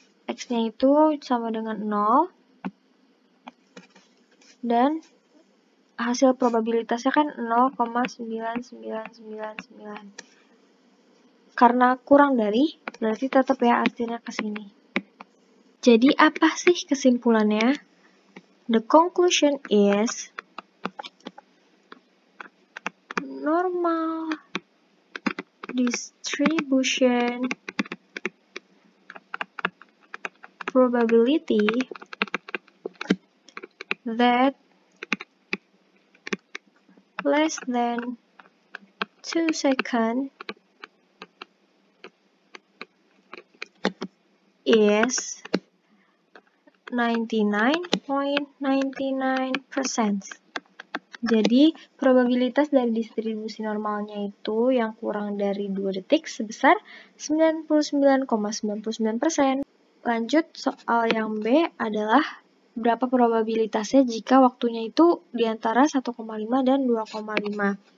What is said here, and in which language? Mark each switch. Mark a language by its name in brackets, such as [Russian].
[Indonesian] X-nya itu sama dengan 0, dan hasil probabilitasnya kan 0,9999. Karena kurang dari, berarti tetap ya artinya ke sini. Jadi apa sih kesimpulannya? [English] The conclusion is normal distribution probability that less than 2 seconds is 99.99%. [Indonesian] Jadi, probabilitas dari distribusi normalnya itu yang kurang dari 2 detik sebesar 99,99%. Lanjut, soal yang B adalah berapa probabilitasnya jika waktunya itu di antara 1,5 dan 2,5.